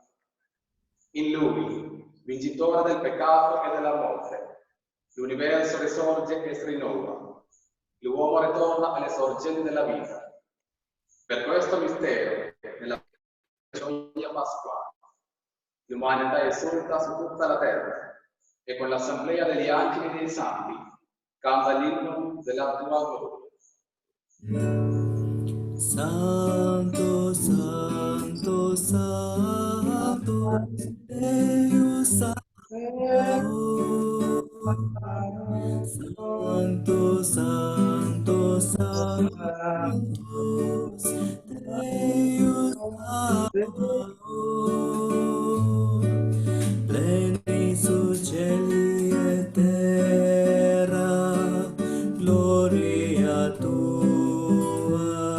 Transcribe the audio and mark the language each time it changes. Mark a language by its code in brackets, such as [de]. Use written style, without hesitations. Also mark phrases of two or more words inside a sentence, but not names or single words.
[it] In Lui, vincitore del peccato e della morte, l'universo risorge e si rinnova, l'uomo ritorna alle sorgenti della vita. Per questo mistero, nella gioia pasquale, l'umanità esulta su tutta la terra e con l'assemblea degli angeli e dei santi canta l'inno della tua gloria. Santo, Santo, Santo, Deus Santo, Santo, Santo, Deus pleni su cieli e terra, gloria tua.